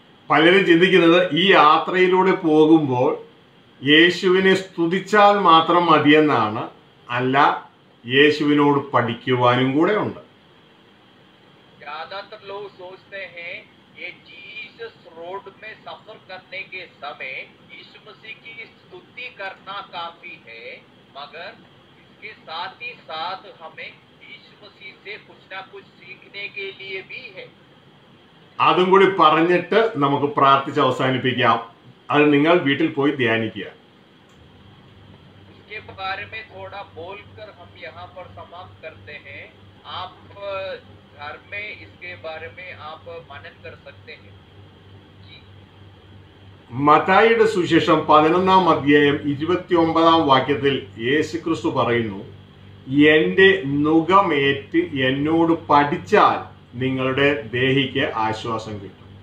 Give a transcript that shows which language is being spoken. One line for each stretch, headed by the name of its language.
Malayalam: പലരും ചിന്തിക്കുന്നത് ഈ യാത്രയിലൂടെ പോകുമ്പോൾ യേശുവിനെ സ്തുതിച്ചാൽ മാത്രം മതിയെന്നാണ്. അല്ല, യേശുവിനോട് പഠിക്കുവാനും കൂടെ ഉണ്ട്.
Hindi: ज्यादातर लोग सोचते हैं ये जीसस रोड में सफर करने के समय यीशु मसीह की स्तुति करना काफी है, मगर इसके साथ ही साथ हमें यीशु मसीह से कुछ ना कुछ सीखने के लिए भी है.
Malayalam: അതും കൂടി പറഞ്ഞിട്ട് നമുക്ക് പ്രാർത്ഥിച്ച് അവസാനിപ്പിക്കാം. അത് നിങ്ങൾ വീട്ടിൽ പോയി ധ്യാനിക്കുക.
Hindi: इसके बारे में थोड़ा बोलकर हम यहाँ पर समाप्त करते हैं. आप घर में इसके बारे में आप मनन कर सकते हैं. जी.
Malayalam: മത്തായിയുടെ സുവിശേഷം 11-ാം അധ്യായം 29-ാം വാക്യത്തിൽ യേശുക്രിസ്തു പറയുന്നു, എന്റെ നുകമേറ്റ് എന്നോട് പഠിച്ചാൽ നിങ്ങളുടെ ദേഹിക്ക് ആശ്വാസം കിട്ടും.